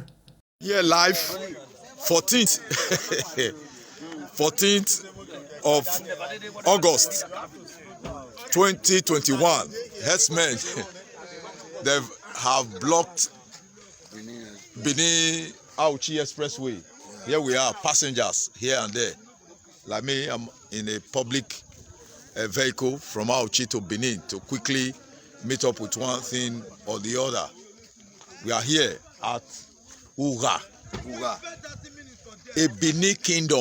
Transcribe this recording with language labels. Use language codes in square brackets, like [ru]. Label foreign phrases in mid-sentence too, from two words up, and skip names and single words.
[en] Here live, 14th, 14th of August, 2021. Herdsmen, they have blocked Benin Auchi Expressway. Here we are, passengers here and there. Like me, I'm in a public vehicle from Auchi to Benin to quickly meet up with one thing or the other. We are here at Ura, a Benin kingdom.